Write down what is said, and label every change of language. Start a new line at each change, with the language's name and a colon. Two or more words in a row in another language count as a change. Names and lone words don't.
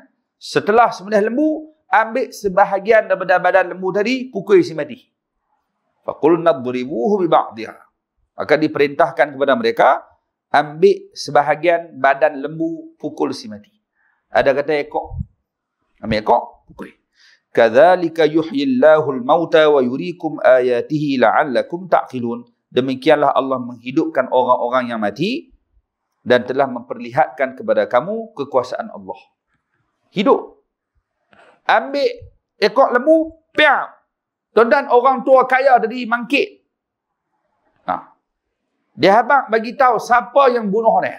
Malay: Setelah sembelih lembu, ambil sebahagian daripada badan lembu tadi, pukul si mati.
Arabic: فقلنا اضربوه ببعضها.
Malay: Maka diperintahkan kepada mereka, ambil sebahagian badan lembu, pukul si mati. Ada kata ekor. Ambil ekor, pukul.
Arabic: كذلك يحيي الله الموتى ويريكم آياته لعلكم تعقلون.
Malay: Demikianlah Allah menghidupkan orang-orang yang mati dan telah memperlihatkan kepada kamu kekuasaan Allah. Hidup. Ambil ekor lembu, piak. Tuan-tuan, orang tua kaya tadi mangkit. Dia habang bagi tahu siapa yang bunuh dia.